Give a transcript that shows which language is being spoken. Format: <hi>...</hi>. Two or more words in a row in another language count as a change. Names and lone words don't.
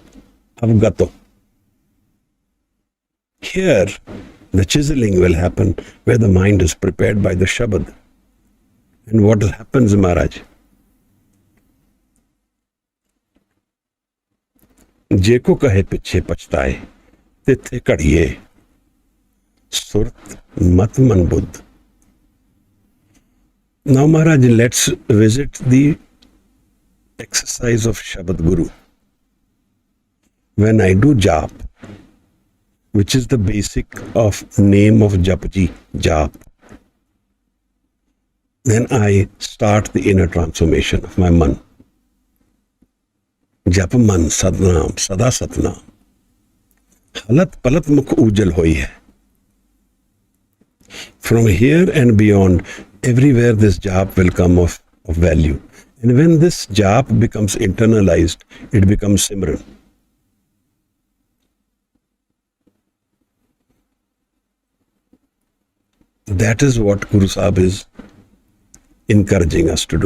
<en>Avgato. Here, the chiseling will happen where the mind is prepared by the Shabad. And what happens, Maharaj?</en> <pa>ਜੇਕੋ ਕਹੇ ਪਿਛੇ ਪਛਤਾਏ ਤਿਥੇ ਕੜੀਏ ਸੁਰਤ ਮਤ ਮਨ ਬੁੱਧ.</pa> <en>Now, Maharaj, let's visit the exercise of Shabad Guru. When I do jap, which is the basic of name of Japji, jap, then I start the inner transformation of my man.</en> <pa>ਜਪ ਮਨ ਸਤਿਨਾਮ ਸਦਾ ਸਤਿਨਾਮ ਹਲਤ ਪਲਤ ਮੁਖ ਉਜਲ ਹੋਈ ਹੈ.</pa> <en>From here and beyond, everywhere this jap will come of value. And when this jap becomes internalized, it becomes simran. That is what Guru Sahib is encouraging us to do.</en>